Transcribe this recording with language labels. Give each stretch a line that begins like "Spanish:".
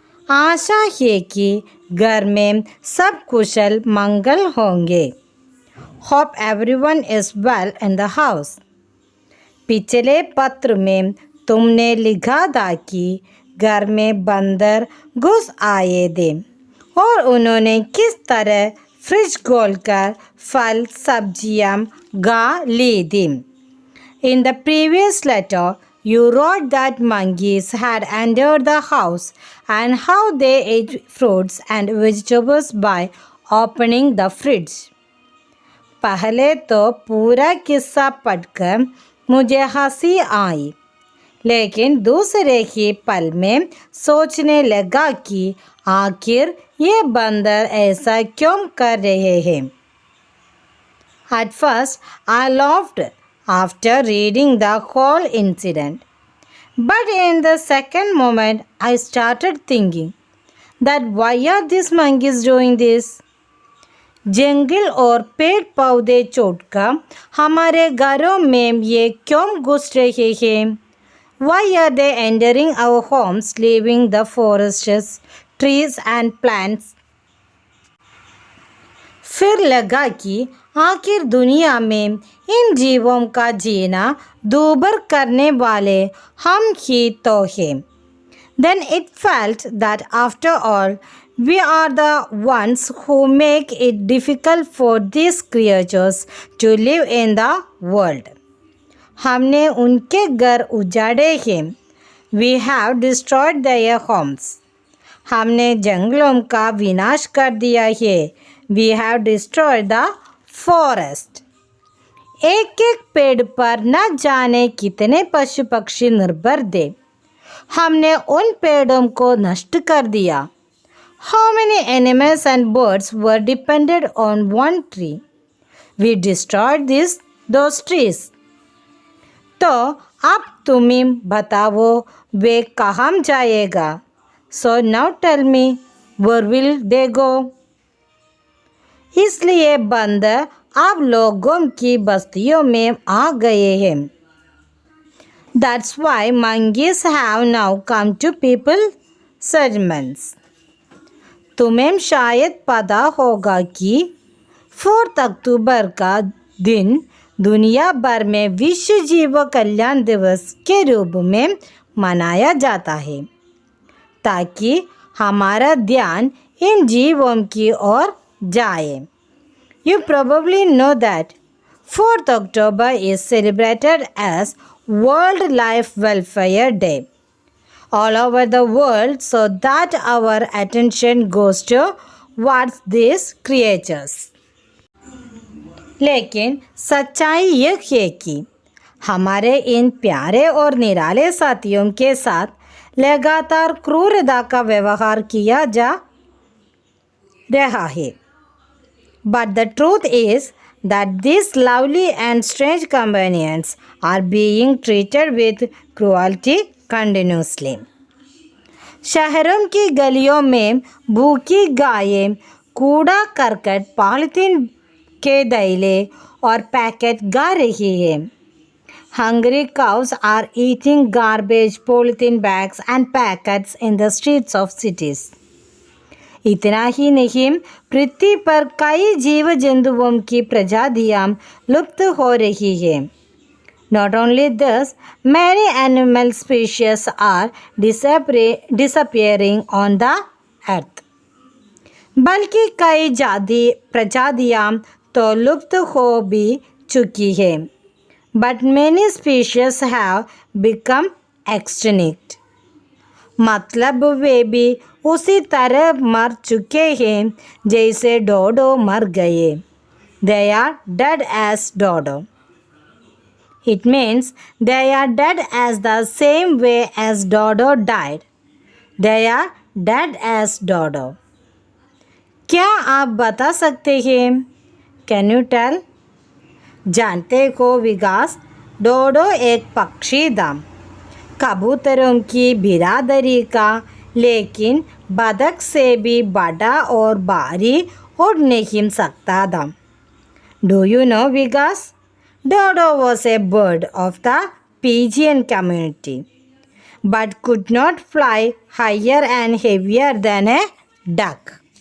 Hindi: आशा है कि घर में सब कुशल मंगल होंगे.
English: Hope everyone is well in the house.
Hindi: पिछले पत्र में तुमने लिखा था कि घर में बंदर घुस आए थे और उन्होंने किस तरह फ्रिज खोलकर फल सब्जियां गा ली थी.
English: In the previous letter, you wrote that monkeys had entered the house and how they ate fruits and vegetables by opening the fridge.
Hindi: पहले तो पूरा किस्सा पढ़कर मुझे हंसी आई, लेकिन दूसरे ही पल में सोचने लगा कि आखिर ये बंदर ऐसा क्यों कर रहे हैं.
English: At first, I laughed after reading the whole incident. But in the second moment, I started thinking that why are these monkeys doing this?
Hindi: जंगल और पेड़ पौधे छोड़कर हमारे घरों में ये क्यों घुस रहे हैं?
English: Why are they entering our homes, leaving the forests, trees and plants?
Hindi: फिर लगा कि आखिर दुनिया में इन जीवों का जीना दूभर करने वाले हम ही तो हैं.
English: Then it felt that after all, we are the ones who make it difficult for these creatures to live in the world.
Hindi: हमने उनके घर उजाड़े हैं.
English: We have destroyed their homes.
Hindi: हमने जंगलों का विनाश कर दिया है.
English: We have destroyed the forest.
Hindi: एक एक पेड़ पर न जाने कितने पशु पक्षी निर्भर थे. हमने उन पेड़ों को नष्ट कर दिया.
English: How many animals and birds were dependent on one tree? We destroyed those trees.
Hindi: तो अब तुम ही बताओ वे कहाँ जाएगा.
English: So now tell me, where will they go?
Hindi: इसलिए बंदर अब लोगों की बस्तियों में आ गए हैं.
English: That's why monkeys have now come to people's settlements.
Hindi: तुम्हें शायद पता होगा कि 4 अक्टूबर का दिन दुनिया भर में विश्व जीव कल्याण दिवस के रूप में मनाया जाता है, ताकि हमारा ध्यान इन जीवों की ओर जाए.
English: You probably know that 4th October is celebrated as World Life Welfare Day all over the world so that our attention goes towards these creatures.
Hindi: लेकिन सच्चाई यह है कि हमारे इन प्यारे और निराले साथियों के साथ लगातार क्रूरता का व्यवहार किया जा रहा है.
English: But the truth is that these lovely and strange companions are being treated with cruelty continuously.
Hindi: शहरों की गलियों में भूखी गायें कूड़ा करकट पॉलिथीन के थैले और पैकेट गा रही हैं.
English: Hungry cows are eating garbage, polythene bags and packets in the streets of cities.
Hindi: इतना ही नहीं, पृथ्वी पर कई जीव जंतुओं की प्रजातियां लुप्त हो रही हैं.
English: Not only this, many animal species are disappearing on the earth.
Hindi: बल्कि कई प्रजातियां तो लुप्त हो भी चुकी हैं.
English: But many species have become extinct.
Hindi: मतलब वे भी उसी तरह मर चुके हैं जैसे डोडो मर गए.
English: They are dead as dodo. It means they are dead as the same way as dodo died. They are dead as dodo.
Hindi: क्या आप बता सकते हैं?
English: Can you tell?
Hindi: जानते हो विकास, डोडो एक पक्षी था, कबूतरों की बिरादरी का, लेकिन बतख से भी बड़ा और भारी उड़ नहीं सकता था.
English: Do you know Vikas? Dodo was a bird of the pigeon community, but could not fly higher and heavier than a duck.